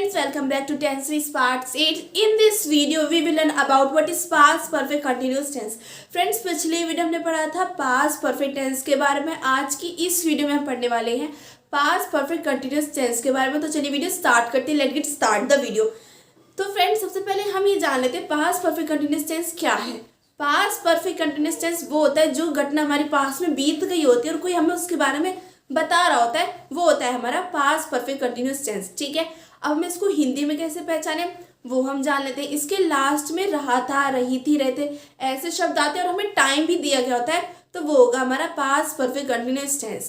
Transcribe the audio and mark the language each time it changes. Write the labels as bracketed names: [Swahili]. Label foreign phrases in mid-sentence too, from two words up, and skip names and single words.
[English] welcome back to Tense Series Part 8. In this video, we will learn about what is past perfect continuous tense. Friends, [Hindi] पिछले वीडियो हमने पढ़ा था [English] past perfect tense [Hindi] के बारे में. आज की इस वीडियो में हम पढ़ने वाले हैं [English] past perfect continuous tense [Hindi] के बारे में. तो चलिए [English] video start [Hindi] करते हैं. [English] Let's get start the video. [Hindi] तो फ्रेंड्स, सबसे पहले हम ये जान लेते हैं [English] past perfect continuous tense [Hindi] क्या है. [English] past perfect continuous tense [Hindi] वो होता है जो घटना हमारी पास्ट में बीत गई होती है और कोई हमें उसके बारे में बता रहा होता है, वो होता है हमारा [English] past perfect continuous tense. [Hindi] ठीक है, अब हम इसको हिंदी में कैसे पहचाने वो हम जान लेते हैं. इसके लास्ट में रहा था, रही थी, रहते ऐसे शब्द आते हैं और हमें टाइम भी दिया गया होता है, तो वो होगा हमारा [English] past perfect continuous tense.